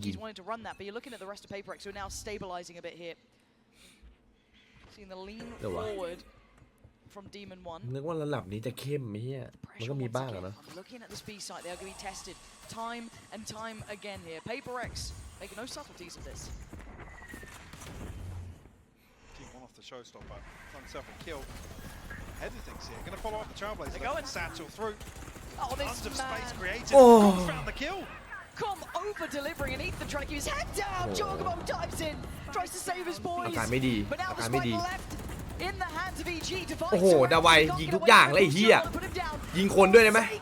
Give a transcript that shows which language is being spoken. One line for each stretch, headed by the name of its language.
English: He's wanting to run that, but you're looking at the rest of Paper X who are now stabilizing a bit here. Seeing the lean forward from Demon One.
Thai: นึกว่าระดับนี้จะเข้มไหมเฮียมันก็มีบ้างอะเนาะ
English: Looking at the speed site, they are going to be tested time and time again here. Paper X making no subtleties of this. Team one off the showstopper, found himself a kill. Everything's here. Going to follow up the Trailblazer. They're going satchel through. Oh, this tons of space created. Oh. Found the kill. Com over delivering and Ethan trying to keep his head down. Jorgamo dives in, tries to save his boys.
Thai: อาการไม่ดี
English: But now the spike left in the hands of EG.
Thai: โอ้โหดาวัยยิงทุกอย่างเลยไอ้เหี้ยยิงคนด้วยได้ไหม